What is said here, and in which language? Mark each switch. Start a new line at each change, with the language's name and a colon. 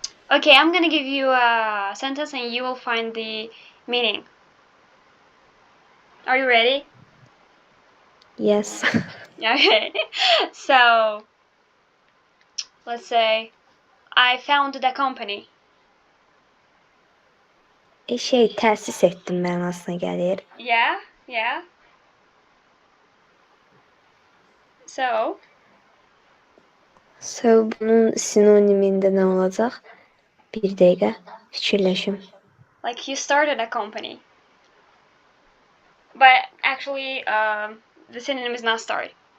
English: Okay, I'm gonna give you a sentence and you will find the meaning. Are you ready? Yes. Okay. So, let's say, I found the company.
Azerbaijani: Təsis etdim mənasına gəlir.
English: Yeah. So,
Azerbaijani: bunun sinonimində nə olacaq? Bir dəqiqə fikirləşim.
English: like you started a company. But actually, the synonym is not start.